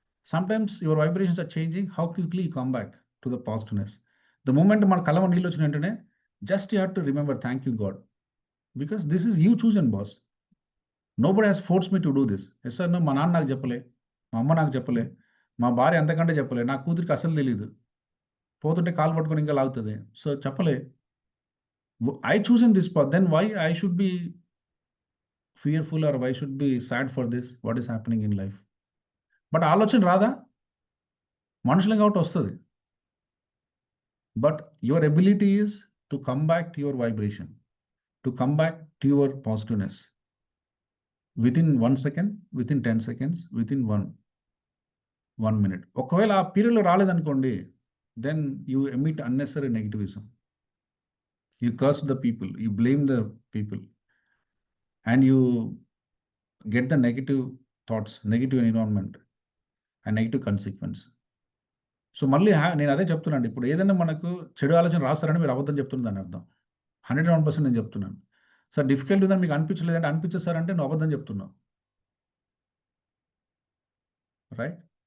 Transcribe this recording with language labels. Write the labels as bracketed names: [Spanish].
[English] Sometimes your vibrations are changing, how quickly you come back to the positiveness. The moment [Telugu] మన కళ్ళమ్మ నీళ్ళు వచ్చిన వెంటనే [English] just you have to remember, thank you God, because this is you chosen, boss. Nobody has forced me to do this. [Telugu] Yes sir, మా నాన్న నాకు చెప్పలే, మా అమ్మ నాకు చెప్పలే, మా భార్య అంతకంటే చెప్పలే, నా కూతురికి అసలు తెలియదు, పోతుంటే కాలు పట్టుకొని ఇంకా లాగుతుంది, సో చెప్పలే. [English] I choose in this path, then why I should be fearful or why should be sad for this, what is happening in life? [Telugu] But ఆలోచన రాదా? మనుషులం కాబట్టి వస్తుంది. [English] But your ability is to come back to your vibration, to come back to your positiveness within 1 second, within 10 seconds, within 1 minute. [Telugu] ఒకవేళ ఆ పీరియడ్లో రాలేదనుకోండి, [English] then you emit unnecessary negativism. You curse the people, you blame the people, and you get the negative thoughts, negative environment, and negative consequence. [Telugu] So మళ్ళీ నేను అదే చెప్తున్నాను, ఇప్పుడు ఏదైనా మనకు చెడు ఆలోచన రాస్తారని మీరు అబద్ధం చెప్తున్నారు, దాని అర్థం 101% నేను చెప్తున్నాను. సార్ డిఫికల్ట్ ఉందని మీకు అనిపించలేదంటే, అనిపించదు సార్ అంటే నువ్వు అబద్ధం చెప్తున్నావు, రైట్?